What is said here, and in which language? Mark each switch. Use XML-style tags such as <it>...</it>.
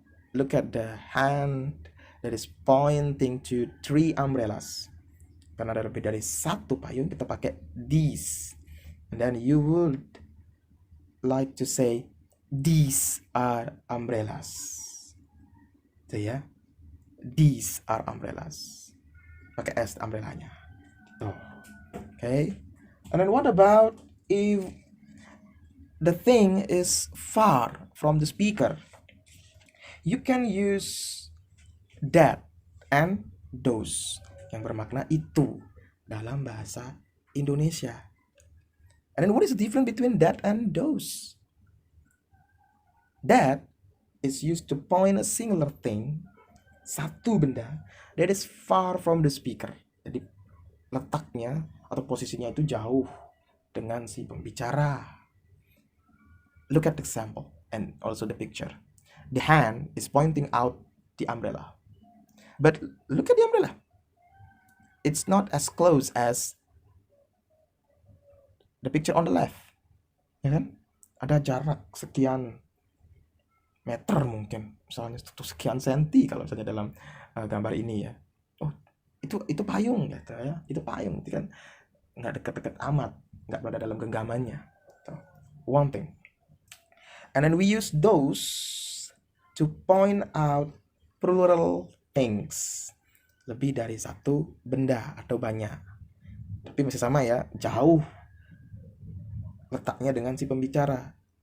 <en>Look at the hand that is pointing to 3 umbrellas.</en> <id>Karena ada lebih dari satu payung, kita pakai these.</id> <en>And then you would like to say these are umbrellas. So ya, these are umbrellas.</en> <id>Pakai s umbrellanya. Tuh.</id> <en>Okay. And then what about if the thing is far from the speaker? You can use that and those</en> <id>yang bermakna itu dalam bahasa Indonesia.</id> <en>And then what is the difference between that and those? That is used to point a singular thing,</en> <id>satu benda,</id> <en>that is far from the speaker.</en> <id>Jadi letaknya atau posisinya itu jauh dengan si pembicara.</id> <en>Look at the example and also the picture. The hand is pointing out the umbrella. But look at the umbrella. It's not as close as the picture on the left.</en> <id>Ya kan? Ada jarak sekian meter mungkin. Misalnya sekian senti kalau misalnya dalam gambar ini ya. Oh, itu payung gitu ya. Itu payung, itu kan nggak dekat-dekat amat, nggak berada dalam genggamannya.</id> <en>So, one thing. And then we use those to point out plural things.</en> <id>Lebih dari satu benda atau banyak. Tapi masih sama ya, jauh letaknya dengan si pembicara.</id>